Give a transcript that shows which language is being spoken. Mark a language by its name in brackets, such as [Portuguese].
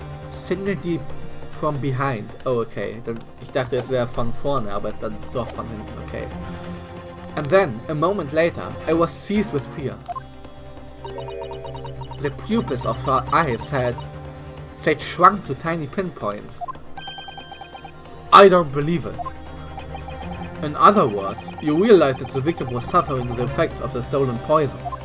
[English] Single deep from behind. Oh, okay. [German] Dann, ich dachte, es wäre von vorne, aber es ist dann doch von hinten. Okay. [English] And then, a moment later, I was seized with fear. The pupils of her eyes had shrunk to tiny pinpoints. I don't believe it. In other words, you realize that the victim was suffering the effects of the stolen poison.